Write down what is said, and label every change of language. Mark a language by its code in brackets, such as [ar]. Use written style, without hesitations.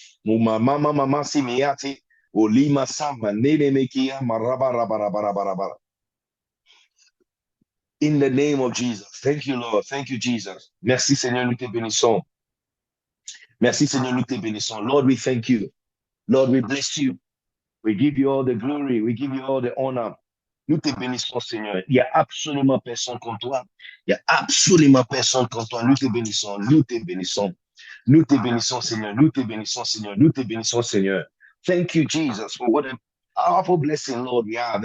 [en] Muma mama mama simiati olima sama nene mekia maraba raba raba raba raba. In the name of Jesus. Thank you, Lord. Thank you, Jesus. [fr] Merci, Seigneur, nous te bénissons. Merci, Seigneur, nous te bénissons. [en] Lord, we thank you. Lord, we bless you. We give you all the glory. We give you all the honor. [fr] Nous te bénissons, Seigneur. Il n'y a absolument personne comme toi. Il n'y a absolument personne comme toi. Nous te bénissons. Nous te bénissons. Nous te bénissons, Seigneur. Nous te bénissons, Seigneur. Nous te bénissons, Seigneur. [en] Thank you, Jesus, for what a powerful blessing, Lord, we have.